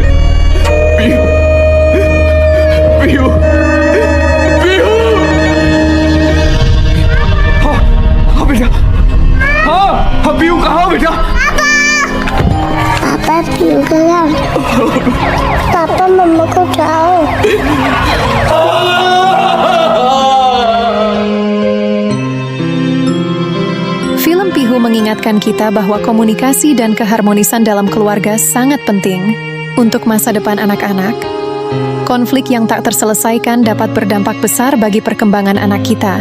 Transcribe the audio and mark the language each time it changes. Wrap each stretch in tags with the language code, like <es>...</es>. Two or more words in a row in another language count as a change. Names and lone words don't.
<hi>Pihu! Pihu! Pihu! हाँ बेटा हाँ पीहू कहाँ बेटा पापा Pilu गया पापा मम्मा को उठाओ</hi> <id>Film Pihu mengingatkan kita bahwa komunikasi dan keharmonisan dalam keluarga sangat penting untuk masa depan anak-anak. Konflik yang tak terselesaikan dapat berdampak besar bagi perkembangan anak kita.</id>